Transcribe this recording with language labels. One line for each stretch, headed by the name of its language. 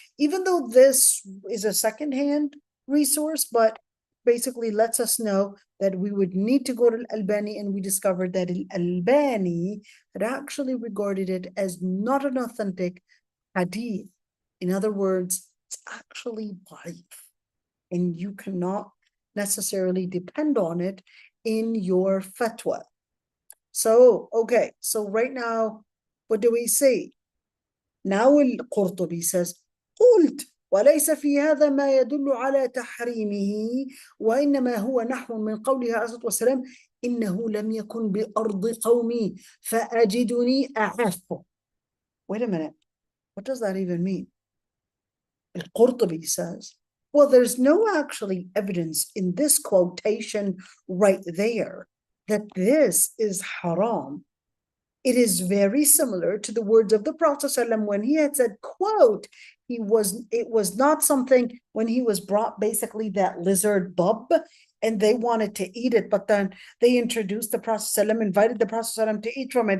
English: Even though this is a second-hand resource, but basically lets us know that we would need to go to Al-Albani, and we discovered that Al-Albani had actually regarded it as not an authentic hadith. In other words, it's actually ضعيف, and you cannot necessarily depend on it in your fatwa. So, okay, so right now, what do we say?
Arabic: Now القرطبي says, قلت وليس في هذا ما يدل على تحريمه وإنما هو نحو من قوله عليه الصلاة والسلام إنه لم يكن بأرض قومي فأجدني أعفه.
English: Wait a minute, what does that even mean? Al-Qurtubi says, well, there's no actually evidence in this quotation right there that this is haram. It is very similar to the words of the Prophet ﷺ when he had said, quote, it was not something when he was brought basically that lizard bub and they wanted to eat it, but then they introduced the Prophet ﷺ, invited the Prophet ﷺ to eat from it.